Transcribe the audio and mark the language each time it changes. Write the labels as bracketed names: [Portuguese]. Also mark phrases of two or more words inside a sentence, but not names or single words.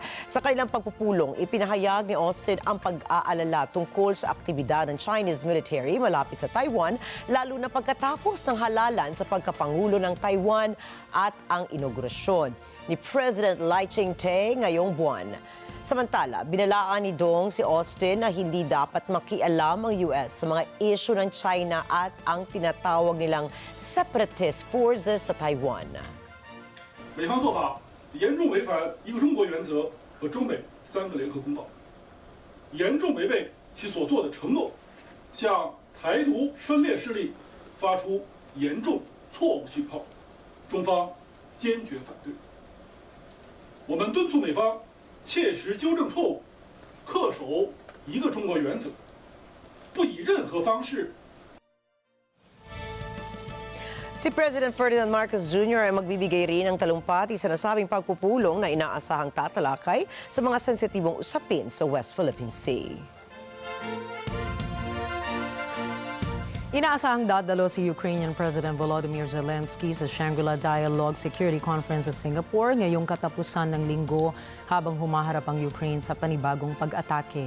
[Filipino] Sa kanilang pagpupulong, ipinahayag ni Austin ang pag-aalala tungkol sa aktibidad ng [English] Chinese military [Filipino] malapit sa Taiwan, lalo na pagkatapos ng halalan sa pagkapangulo ng Taiwan at ang inaugurasyon ni President Lai Ching-te ngayong buwan. Samantala, binalaan ni Dong si Austin na hindi dapat makialam ang US sa mga issue ng China at ang tinatawag nilang [English] separatist forces [Filipino] sa Taiwan. [Chinese] 美方做法严重违反一个中国原则和中美3个联合公报，严重违背其所做的承诺，向台独分裂势力发出严重错误信号，中方坚决反对。我们敦促美方切实纠正错误，恪守一个中国原则，不以任何方式。 [Filipino] Si President Ferdinand Marcos Jr. ay magbibigay rin ng talumpati sa nasabing pagpupulong na inaasahang tatalakay sa mga sensitibong usapin sa West Philippine Sea. Inaasahang dadalo si [English] Ukrainian President [Filipino] Volodymyr Zelensky sa Shangri-La Dialogue Security Conference sa Singapore ngayong katapusan ng linggo habang humaharap ang Ukraine sa panibagong pag-atake.